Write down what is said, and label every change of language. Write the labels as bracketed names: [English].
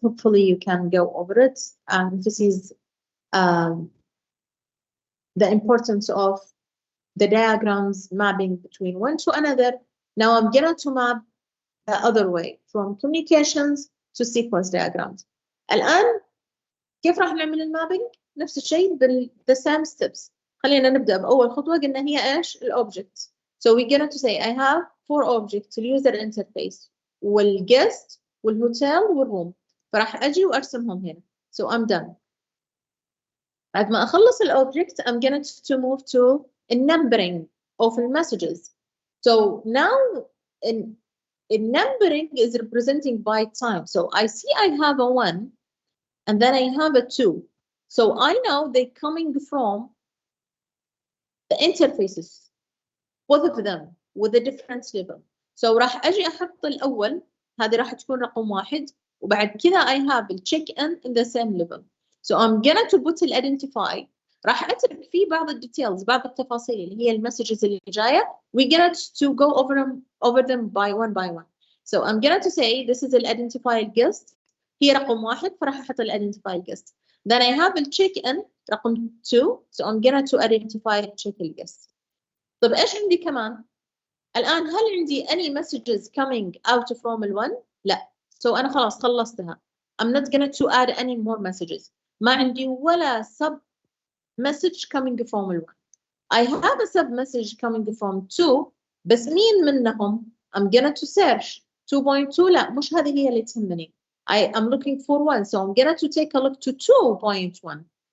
[English] Hopefully you can go over it. This is the importance of the diagrams mapping between one to another. Now I'm going to map the other way from communications to sequence diagrams. [Arabic] الآن كيف راح نعمل المابينج؟ نفس الشيء [English] the same steps. [Arabic] خلينا نبدأ بأول خطوة. قلنا هي إيش؟ الأوبجكت. [English] So we're going to say I have 4 objects, user interface والguest والhotel والroom. [Arabic] فراح أجي وأرسمهم هنا. [English] So I'm done. [Arabic] بعد ما أخلص الأوبجكت, [English] I'm going to move to a numbering of the messages. So now in numbering is representing by time. So I see I have a 1 and then I have a 2. So I know they're coming from the interfaces, both of them with a different level. [Arabic] So راح أجي أحط الأول، هذه راح تكون رقم 1، وبعد كذا [English] I have the check-in the same level. So I'm gonna to put identify. [Arabic] راح أترك فيه بعض الديتيلز، بعض التفاصيل اللي هي المسجز اللي جاية. [English] We're gonna to go over them by one. So I'm gonna to say this is the identified guest. [Arabic] هي رقم 1 فراح أحط [English] identified guest. Then I have the check-in [Arabic] رقم 2. [English] So I'm gonna to identify check-in guest. [Arabic] طب إيش عندي كمان؟ الآن هل عندي [English] any messages coming out from [Arabic] ال1؟ لا. So أنا خلاص خلصتها. [English] I'm not gonna to add any more messages. [Arabic] ما عندي ولا [English] sub message coming from [Arabic] ال1. [English] I have a sub message coming from 2 [Arabic] بس مين منهم؟ [English] I'm gonna to search 2.2. [Arabic] لا مش هذه هي اللي تهمني. [English] I am looking for 1 so I'm gonna to take a look to 2.1.